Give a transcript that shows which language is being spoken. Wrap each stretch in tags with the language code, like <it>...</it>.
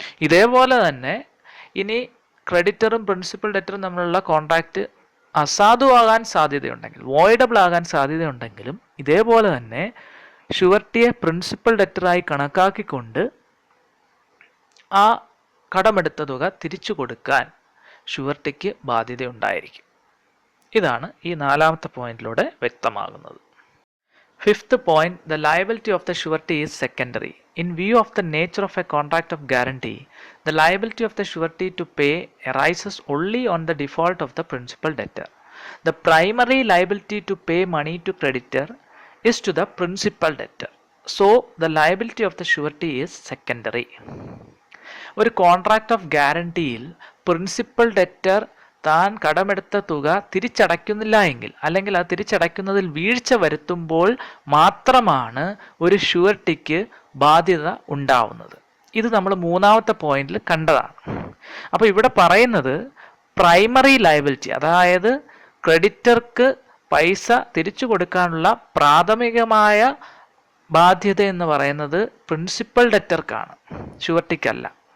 <ml>ഇതേപോലെ തന്നെ ഇനി ക്രെഡിറ്ററും പ്രിൻസിപ്പൽ ഡെറ്ററും തമ്മിലുള്ള കോൺട്രാക്റ്റ് അസാധുവാകാൻ സാധ്യതയുണ്ടെങ്കിൽ, വോയിഡബിൾ ആകാൻ സാധ്യതയുണ്ടെങ്കിലും ഇതേപോലെ തന്നെ ഷുവർട്ടിയെ പ്രിൻസിപ്പൽ ഡെറ്ററായി കണക്കാക്കിക്കൊണ്ട് ആ കടമെടുത്ത തുക തിരിച്ചു കൊടുക്കാൻ ഷുവർട്ടിക്ക് ബാധ്യതയുണ്ടായിരിക്കും. ഇതാണ് ഈ നാലാമത്തെ പോയിന്റിലൂടെ വ്യക്തമാകുന്നത്.</ml> <en>Fifth point, the liability of the surety is secondary. In view of the nature of a contract of guarantee, the liability of the surety to pay arises only on the default of the principal debtor. The primary liability to pay money to creditor is to the principal debtor. So, the liability of the surety is secondary.</en> <ml>ഒരു contract of ഗ്യാരണ്ടിയിൽ principal debtor താൻ കടമെടുത്ത തുക തിരിച്ചടയ്ക്കുന്നില്ല എങ്കിൽ, അല്ലെങ്കിൽ അത് തിരിച്ചടയ്ക്കുന്നതിൽ വീഴ്ച വരുത്തുമ്പോൾ മാത്രമാണ് ഒരു ഷുവർട്ടിക്ക് ബാധ്യത ഉണ്ടാവുന്നത്. ഇത് നമ്മൾ മൂന്നാമത്തെ പോയിന്റിൽ കണ്ടതാണ്. അപ്പോൾ ഇവിടെ പറയുന്നത് പ്രൈമറി ലയബിലിറ്റി, അതായത് ക്രെഡിറ്റർക്ക് പൈസ തിരിച്ചു കൊടുക്കാനുള്ള പ്രാഥമികമായ ബാധ്യത എന്ന് പറയുന്നത് പ്രിൻസിപ്പൽ ഡെറ്റർക്കാണ്, ഷുവർട്ടിക്കല്ല.</ml>